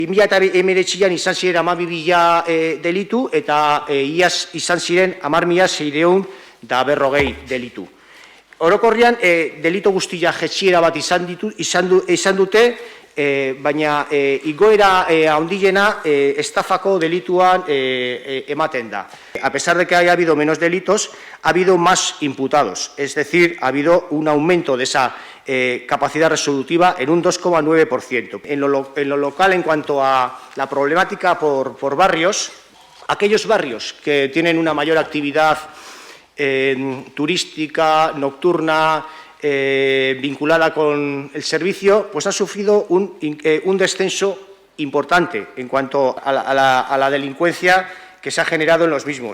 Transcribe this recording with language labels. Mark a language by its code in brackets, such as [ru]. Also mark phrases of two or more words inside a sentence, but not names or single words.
[eu] 2019an izan ziren 12.000 delitu eta iaz izan ziren 10.640 delitu. Orokorrean, delitu guztia jaitsiera bat izan dute, baina igoera handiena estafako delituan ematen da. [es] A pesar de que haya habido menos delitos, ha habido más imputados, es decir, ha habido un aumento de esa capacidad resolutiva en un 2,9%. En lo local, en cuanto a la problemática por barrios, aquellos barrios que tienen una mayor actividad turística, nocturna, vinculada con el servicio, pues ha sufrido un descenso importante en cuanto a la delincuencia que se ha generado en los mismos.